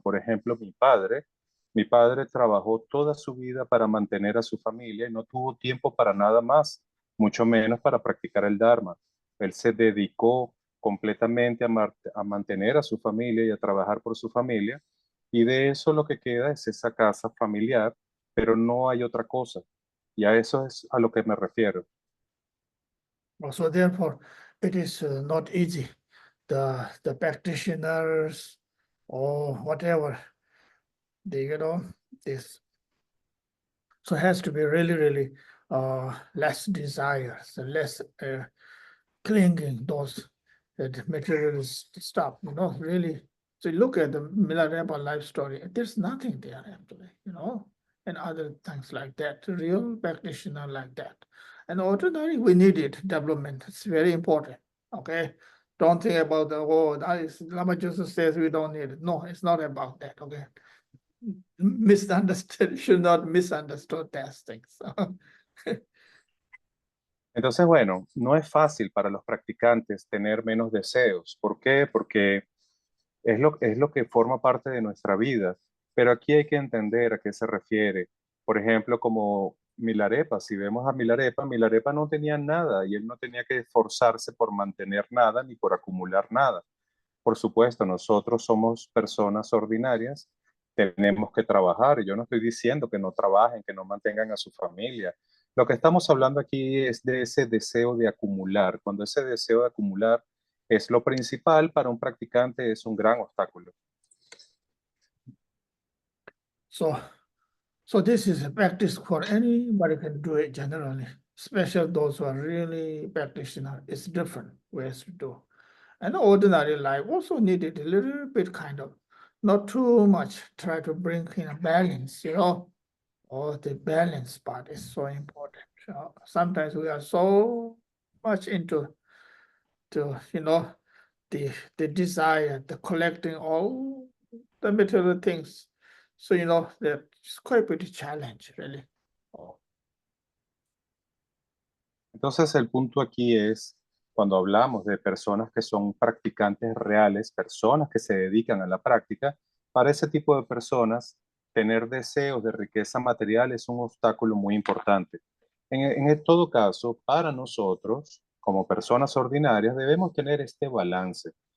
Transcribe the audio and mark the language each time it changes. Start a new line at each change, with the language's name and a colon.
Spanish: Por ejemplo, mi padre trabajó toda su vida para mantener a su familia y no tuvo tiempo para nada más, mucho menos para practicar el Dharma. Él se dedicó completamente a mantener a su familia y a trabajar por su familia, y de eso lo que queda es esa casa familiar, pero no hay otra cosa. Y a eso es a lo que me refiero.
English: So therefore, it is not easy. The practitioners or whatever, they this. So it has to be really less desires, less clinging those materialist stuff. You know, really. So you look at the Milarepa life story. There's nothing there actually. You know, and other things like that. Real practitioner like that. And ordinary, we need it, development. It's very important. Okay. Don't think about Lama Joseph says we don't need it. No, it's not about that. Okay. Misunderstood, should not misunderstood those things.
Spanish: Entonces, bueno, no es fácil para los practicantes tener menos deseos. ¿Por qué? Porque es lo que forma parte de nuestra vida. Pero aquí hay que entender a qué se refiere. Por ejemplo, como Milarepa, si vemos a Milarepa, Milarepa no tenía nada y él no tenía que esforzarse por mantener nada ni por acumular nada. Por supuesto, nosotros somos personas ordinarias, tenemos que trabajar. Yo no estoy diciendo que no trabajen, que no mantengan a su familia. Lo que estamos hablando aquí es de ese deseo de acumular. Cuando ese deseo de acumular es lo principal para un practicante, es un gran obstáculo.
English: So this is a practice for anybody can do it generally, especially those who are really practitioner. It's different ways to do. And ordinary life also needed a little bit kind of, not too much, try to bring in a balance, you know. Or the balance part is so important. Sometimes we are so much into you know, the desire, the collecting all the material things. So, you know, it's quite a bit challenge, really.
Spanish: Entonces, el punto aquí es, cuando hablamos de personas que son practicantes reales, personas que se dedican a la práctica, para ese tipo de personas, tener deseos de riqueza material es un obstáculo muy importante. En todo caso, para nosotros, como personas ordinarias, debemos tener este balance.